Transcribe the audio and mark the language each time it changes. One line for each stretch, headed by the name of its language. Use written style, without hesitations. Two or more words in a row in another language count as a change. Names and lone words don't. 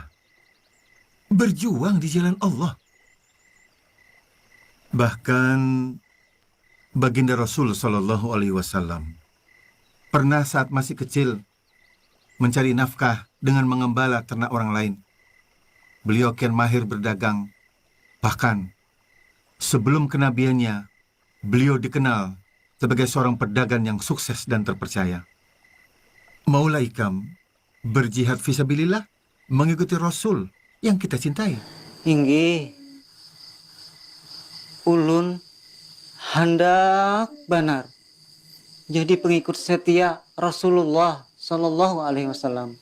Indonesian: Berjuang di jalan Allah. Bahkan baginda Rasul
Arabic: Shallallahu Alaihi Wasallam
Indonesian: pernah saat masih kecil mencari nafkah dengan mengembala ternak orang lain. Beliau kian mahir berdagang. Bahkan sebelum kenabiannya, beliau dikenal sebagai seorang pedagang yang sukses dan terpercaya.
Banjar: Maulah Ikam berjihad fisabilillah, mengikuti Rasul yang kita cintai. Inggih, ulun hendak benar jadi pengikut setia Rasulullah
Arabic: Sallallahu Alaihi Wasallam.